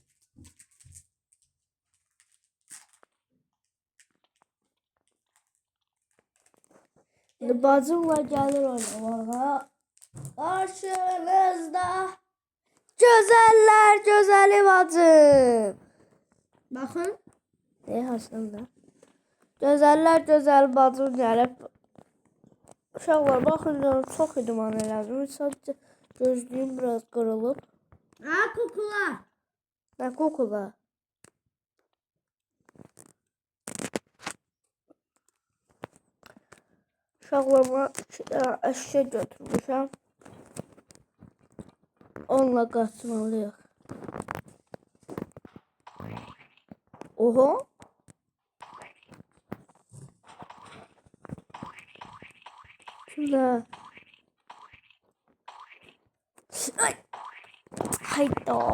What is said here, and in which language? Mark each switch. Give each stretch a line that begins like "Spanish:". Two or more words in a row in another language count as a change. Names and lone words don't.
Turkish: Bacımla gelir oynamaya. Karşınızda güzeller güzeli bacım. Bakın. Ne aslında? Güzeller güzel bacım gelip.
Azerbaijani: Uşaqlar baxın canım çox idman elədim. Sadəcə gözlüyüm biraz qırılıb. Kukula. Nə kokula? Uşaqlarıma əşya götürmüşəm. Onunla qaçmalıyıq. Oho.
Turkish: Şurada. Ay. Hayda.